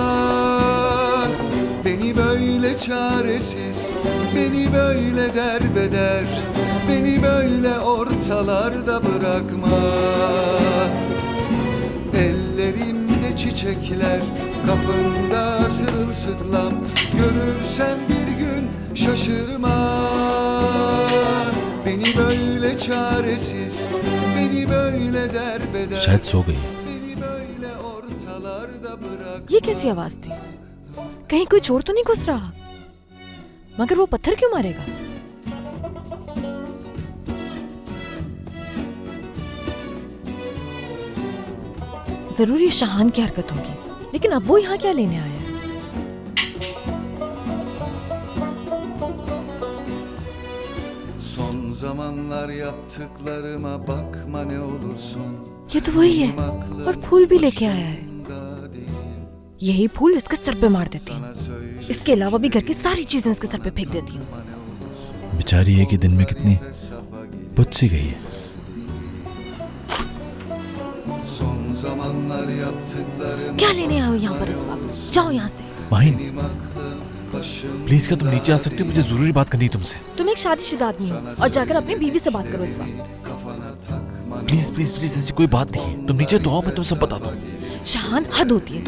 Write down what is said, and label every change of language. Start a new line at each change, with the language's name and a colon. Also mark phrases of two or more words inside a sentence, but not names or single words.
Turkish: Beni böyle çaresiz, beni böyle derbeder, beni böyle ortalarda bırakma. Ellerimde çiçekler kapında sırılsıklam. Görürsen bir gün şaşırma. Beni böyle çaresiz, beni böyle derbeder.
Hindi: शायद सो गई।
Turkish: Beni böyle ortalarda bırak.
Hindi: ये कैसी आवाज थी? कहीं कोई चोर तो नहीं घुस रहा? मगर वो पत्थर क्यों मारेगा? जरूर ये शाहान की हरकत होगी, लेकिन अब वो यहाँ क्या लेने आया है?
Turkish: Son zamanlar yaptıklarıma bakma ne olursun.
Hindi: ये तो वही है और फूल भी लेके आया है। यही फूल इसके सर पे मार देती हूँ। इसके अलावा भी घर की सारी चीजें इसके सर पे फेंक देती हूँ। बेचारी एक ही दिन में कितनी बुझ सी गई है।
Turkish: Son zamanlar yaptıklarıma
Hindi: क्या लेने आए हो यहाँ पर इस वक्त? जाओ यहाँ से। माहिन, प्लीज क्या तुम नीचे आ सकती हो? मुझे जरूरी बात करनी है तुमसे। तुम एक शादीशुदा आदमी हो और जाकर अपनी बीवी से बात करो इस वक्त।
English: please please please
Hindi: ऐसी कोई बात नहीं है। तुम नीचे तो आओ, मैं तुम सब बताता हूँ। शाहान, हद होती है।